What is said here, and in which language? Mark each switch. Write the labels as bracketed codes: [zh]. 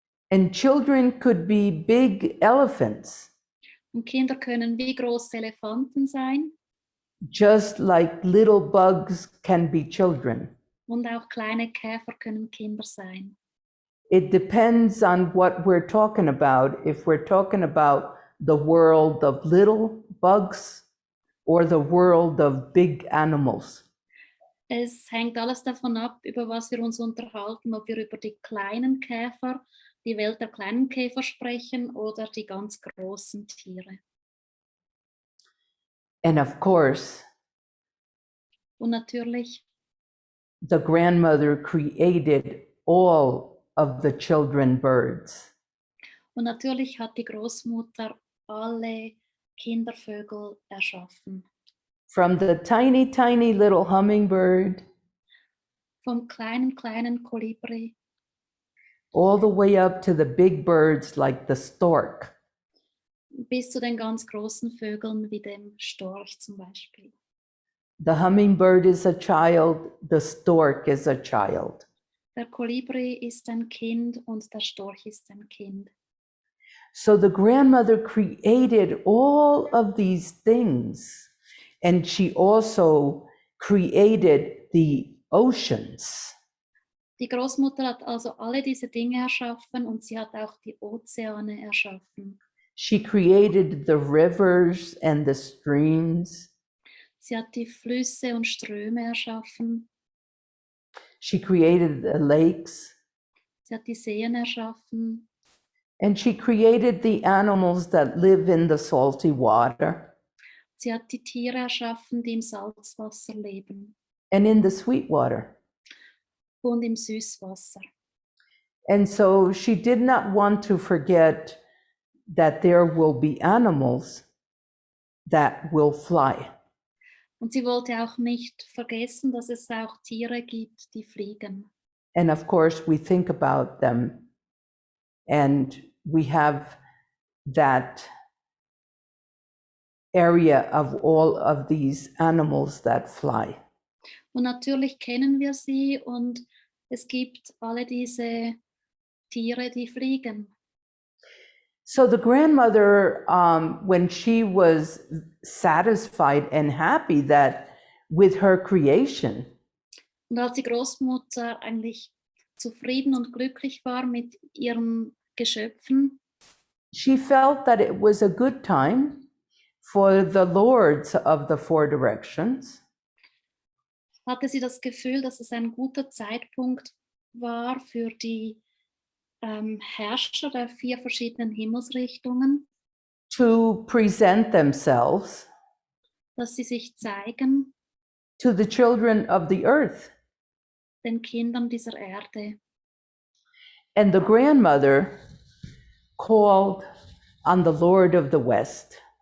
[en] And children could be big elephants, [de] Und Kinder können wie große Elefanten sein [en] just like little bugs can be children. [de] und auch kleine Käfer können Kinder sein. [en] It depends on what we're talking about. If we're talking about the world of little bugs or the world of big animals. [de] Es hängt alles davon ab, über was wir uns unterhalten, ob wir über die kleinen Käfer, die Welt der kleinen Käfer sprechen oder die ganz großen Tiere. [en] And of course, [de] Und natürlich, [en] the grandmother created all of the children birds. [de] und natürlich hat die Großmutter alle Kindervögel erschaffen. [en] From the tiny, tiny little hummingbird [de] Vom kleinen Kolibri [en] all the way up to the big birds like the stork. [de] bis zu den ganz großen Vögeln wie dem Storch zum Beispiel. [en] The hummingbird is a child, the stork is a child. [de] Der Kolibri ist ein Kind und der Storch ist ein Kind. [en] So the grandmother created all of these things, and she also created the oceans. [de] Die Großmutter hat also alle diese Dinge erschaffen und sie hat auch die Ozeane erschaffen. [en] She created the rivers and the streams. [de] Sie hat die Flüsse und Ströme erschaffen. [en] She created the lakes, [de] Sie hat die Seen erschaffen. [en] and she created the animals that live in the salty water [de] Sie hat die Tiere erschaffen, die im Salzwasser leben [en] and in the sweet water. [de] und im Süßwasser. [en] And so she did not want to forget that there will be animals that will fly. [de] Und sie wollte auch nicht vergessen, dass es auch Tiere gibt, die fliegen. [en] And of course, we think about them, and we have that area of all of these animals that fly. [de] Und natürlich kennen wir sie und es gibt alle diese Tiere, die fliegen. [en] So the grandmother, when she was satisfied and happy that with her creation, [de] Und als die Großmutter eigentlich zufrieden und glücklich war mit ihren Geschöpfen, [en] she felt that it was a good time for the lords of the four directions [de] hatte sie das Gefühl, dass es ein guter Zeitpunkt war für die Herrscher der 4 verschiedenen Himmelsrichtungen, [en] to present themselves [de] dass sie sich zeigen [en] to the children of the earth. [de] den Kindern dieser Erde. [en] And the grandmother called on the Lord of the West.